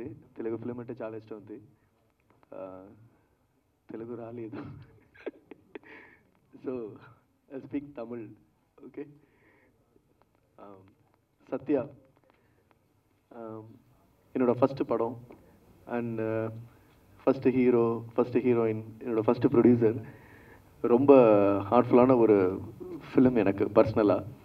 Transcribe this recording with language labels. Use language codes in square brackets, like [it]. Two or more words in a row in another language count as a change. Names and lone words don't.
[te] తెలుగు ఫిలిం అంటే చాలా ఇష్టం ఉంది. తెలుగు రాలేదు. [en] So I speak Tamil. Okay. [ta] சத்யா என்னோட ஃபஸ்ட்டு படம் [en] and first hero first heroine [ta] என்னோடய [en] first producer. [ta] ரொம்ப ஹார்ட்ஃபுல்லான ஒரு ஃபிலிம் எனக்கு பர்சனலாக.